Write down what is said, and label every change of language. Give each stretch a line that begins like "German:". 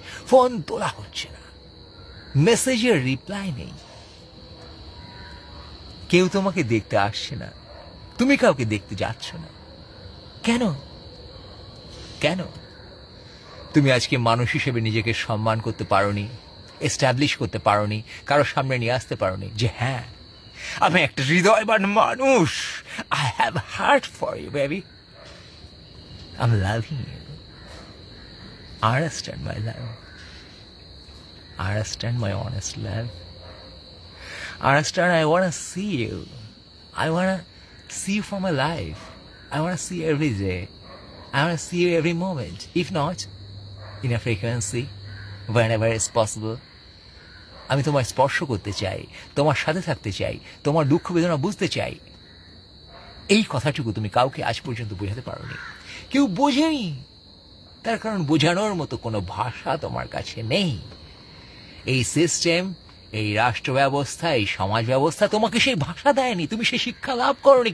Bangla: Phone তোলা হচ্ছে না, মেসেজের রিপ্লাই নেই, কেউ তোমাকে দেখতে আসছে না, তুমি কাউকে দেখতে যাচ্ছ না। কেন? তুমি আজকে মানুষ হিসেবে নিজেকে সম্মান করতে পারোনি, এস্টাবলিশ করতে পারোনি, কারোর সামনে নিয়ে আসতে পারোনি যে হ্যাঁ আমি একটা হৃদয়বান মানুষ।
English: I have heart for you, baby. I'm loving you. Understand my love. Understand my honest love. Understand I want to see you. I want to see you for my life. I want to see you every day. I want to see you every moment. If not, in a frequency, whenever it's possible.
Bangla: আমি তোমার স্পর্শ করতে চাই, তোমার সাথে থাকতে চাই, তোমার দুঃখ বেদনা বুঝতে চাই। এই কথাটুকু তুমি কাউকে আজ পর্যন্ত বোঝাতে পারোনি, কেউ বোঝেনি, তার কারণ বোঝানোর মতো কোনো ভাষা তোমার কাছে নেই। এই সিস্টেম, এই রাষ্ট্র ব্যবস্থা, এই সমাজ ব্যবস্থা তোমাকে সেই ভাষা দেয়নি, তুমি সেই শিক্ষা লাভ করোনি।